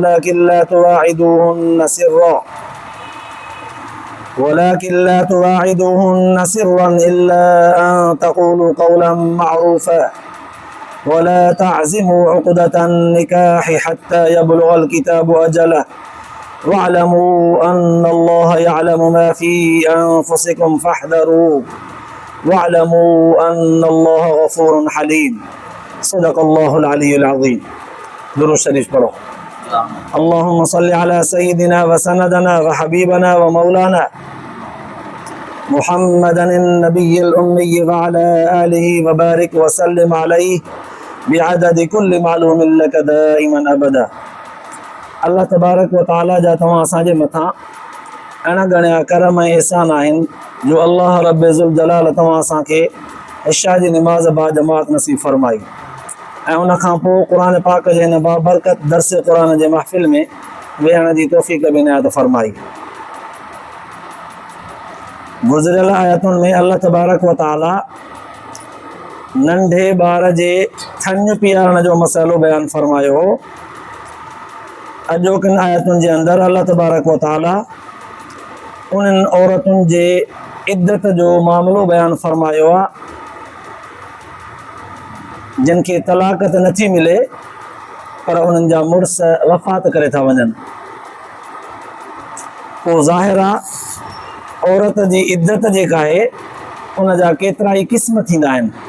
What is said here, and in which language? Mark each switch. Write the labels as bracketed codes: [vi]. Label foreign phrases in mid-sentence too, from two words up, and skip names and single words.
[ar] ولكن لا تواعدوهن سرا إلا أن تقولوا قولا معروفا ولا تعزموا عقدة النكاح حتى يبلغ الكتاب أجله واعلموا أن الله يعلم ما في أنفسكم فاحذروه واعلموا أن الله غفور حليم. صدق الله العلي العظيم. [sd] दुरूद शरीफ पढ़ो। [ar] اللهم صل على سيدنا وسندنا وحبيبنا ومولانا محمد النبي الأمي وعلى آله وبارك وسلم عليه بعدد كل معلوم لك دائما أبدا. [sd] अल्लाह तबारक व तआला जा तव्हां असांजे मथां अहिड़ा घणा करम ऐं एहसान आहिनि जो अल्लाह रब्बे ज़ुल जलाल तव्हां असांखे इशा जी निमाज़ बा जमात नसीब फरमाई ऐं उन खां पोइ क़ुरान पाक जे हिन बाबरकत दर्स क़ुरान जे महफ़िल में वेहण जी तौफ़ीक़ बि इनायत फरमाई। गुज़िरियल आयतुनि में अल्लाह तबारक व तआला नंढे ॿार जे थञ पीआरण जो मसइलो बयानु फरमायो हो। अॼोकिन आयतुनि जे अंदरि अल्लाह तबारक व तआला उन्हनि औरतुनि जे इद्दत जो मामिलो बयानु फरमायो आहे जिन खे तलाक त नथी मिले पर उन्हनि जा मुड़ुस वफ़ात करे था वञनि। पोइ ज़ाहिर आहे औरत जी इद्दत जेका आहे उन जा केतिरा ई क़िस्म थींदा आहिनि।